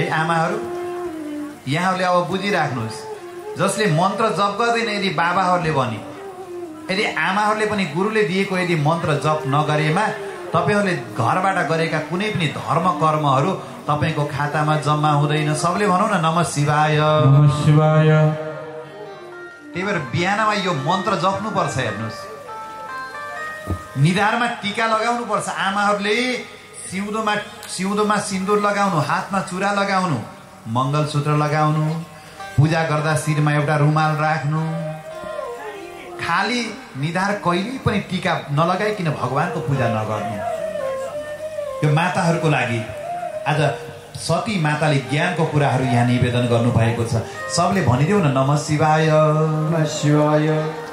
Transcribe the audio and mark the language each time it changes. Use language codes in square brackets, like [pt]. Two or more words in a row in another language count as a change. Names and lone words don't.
[ne] आमाहरू यहाँहरूले अब बुझिराख्नुहोस्, जसले मन्त्र जप गर्दैन, यदि बाबाहरूले भने, यदि आमाहरूले पनि गुरुले दिएको यदि मन्त्र जप नगरेमा तपाईहरूले घरबाट गरेका कुनै पनि धर्म कर्महरू तपाईँको खातामा जम्मा हुँदैन। सबले भनौँ न [sa] नमः शिवाय, नमः शिवाय। [ne] त्यही भएर बिहानमा यो मन्त्र जप्नुपर्छ। हेर्नुहोस्, निधारमा टीका लगाउनु पर्छ। आमाहरूले सिउँदोमा सिन्दुर लगाउनु, हातमा चुरा लगाउनु, मङ्गलसूत्र लगाउनु, पूजा गर्दा शिरमा एउटा रुमाल राख्नु। खाली निधार कहिल्यै पनि टीका नलगाइकन भगवानको पूजा नगर्नु। यो माताहरूको लागि आज सती माताले ज्ञानको कुराहरू यहाँ निवेदन गर्नुभएको छ। सबले भनिदेऊ न [sa] नमः शिवाय, नमः शिवाय।